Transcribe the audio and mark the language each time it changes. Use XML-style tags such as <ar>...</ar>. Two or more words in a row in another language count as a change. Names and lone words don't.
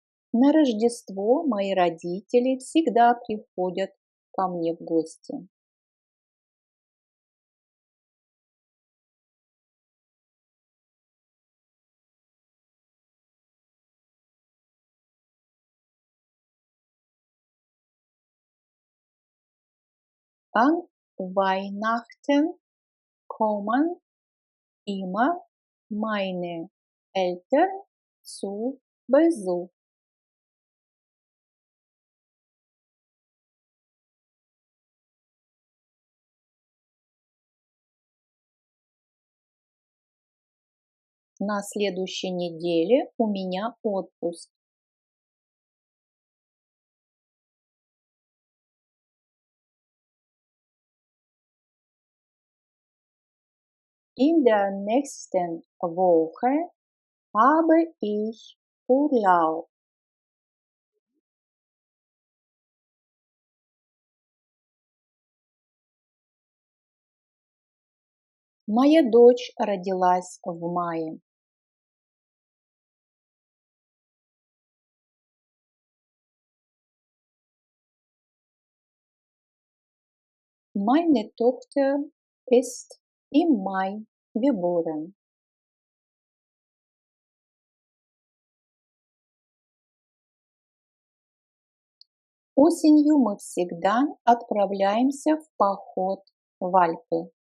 <ru>На Рождество мои родители всегда приходят ко мне в гости.</ru> <de>An Weihnachten kommen immer meine Eltern zu Besuch.</de> <ru>На следующей неделе у меня отпуск.</ru> <de>In der nächsten Woche habe ich Urlaub.</de> <ru>Моя дочь родилась в мае.</ru> <de>Meine Tochter ist im Mai geboren.</de> <ru>Осенью мы всегда отправляемся в поход в Альпы.</ru>